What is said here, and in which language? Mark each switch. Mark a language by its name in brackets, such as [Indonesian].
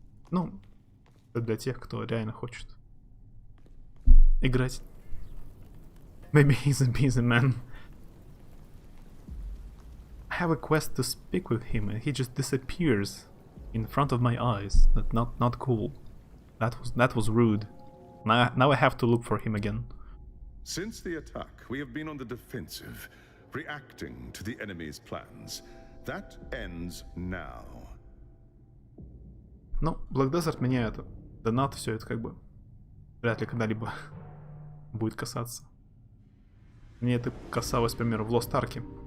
[Russian] Ну, это для тех, кто реально хочет играть. [English] Maybe he's a busy man. I have a quest to speak with him and he just disappears in front of my eyes. That's not cool. That was rude. Now I have to look for him again. Since the attack, we have been on the defensive, reacting to the enemy's plans. That ends now. [Russian] Ну, Black Desert меня это, донат, все это как бы вряд ли когда-либо будет касаться. Мне это касалось, к примеру, в Lost Ark.